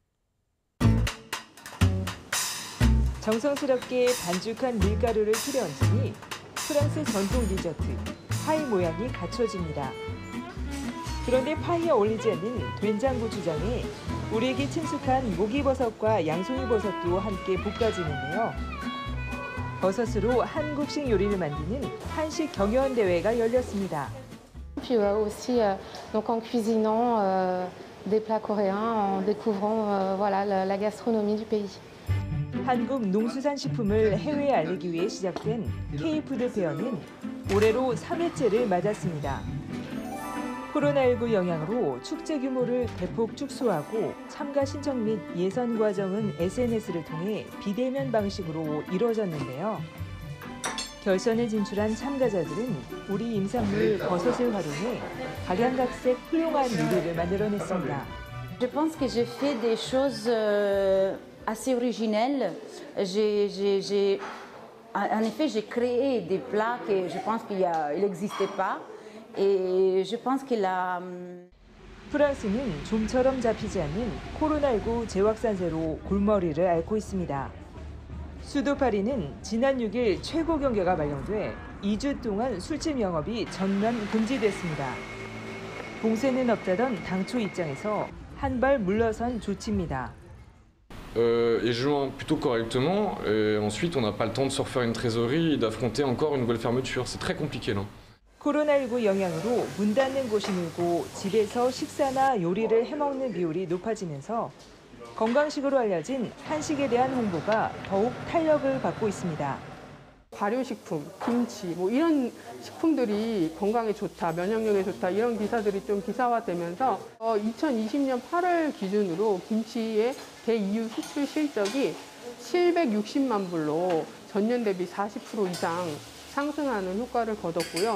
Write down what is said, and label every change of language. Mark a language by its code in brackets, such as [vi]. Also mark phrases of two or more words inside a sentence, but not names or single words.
[ko] 정성스럽게 반죽한 밀가루를 틀에 얹으니 프랑스 전통 디저트 파이 모양이 갖춰집니다. 그런데 파이에 어울리지 않는 된장 고추장에 우리에게 친숙한 목이버섯과 양송이버섯도 함께 볶아지는데요. 버섯으로 한국식 요리를 만드는 한식 경연 대회가 열렸습니다. [fr] Puis aussi donc en cuisinant des plats coréens, en découvrant voilà la gastronomie du pays. [ko] 한국 농수산식품을 해외에 알리기 위해 시작된 K푸드 페어는 올해로 3회째를 맞았습니다. 코로나19 영향으로 축제 규모를 대폭 축소하고 참가 신청 및 예선 과정은 SNS를 통해 비대면 방식으로 이루어졌는데요. 결선에 진출한 참가자들은 우리 임산물 버섯을 활용해 각양각색 훌륭한 요리를 만들어냈습니다. [fr] Je pense que j'ai fait des choses assez originelles. En effet, j'ai créé des plats que je pense qu'il n'existait pas. Et je pense qu'il a... [ko] 프랑스는 좀처럼 잡히지 않는 코로나19 재확산세로 골머리를 앓고 있습니다. 수도 파리는 지난 6일 최고 경계가 발령돼 2주 동안 술집 영업이 전면 금지됐습니다. 봉쇄는 없다던 당초 입장에서 한 발 물러선 조치입니다. [fr] Et jouant plutôt correctement, et ensuite on n'a pas le temps de se refaire une trésorerie et d'affronter encore une nouvelle fermeture. C'est très compliqué là. [ko] 코로나19 영향으로 문 닫는 곳이 늘고 집에서 식사나 요리를 해먹는 비율이 높아지면서 건강식으로 알려진 한식에 대한 홍보가 더욱 탄력을 받고 있습니다. 발효식품, 김치 뭐 이런 식품들이 건강에 좋다, 면역력에 좋다 이런 기사들이 좀 기사화되면서 2020년 8월 기준으로 김치의 대EU 수출 실적이 760만 불로 전년 대비 40% 이상 상승하는 효과를 거뒀고요.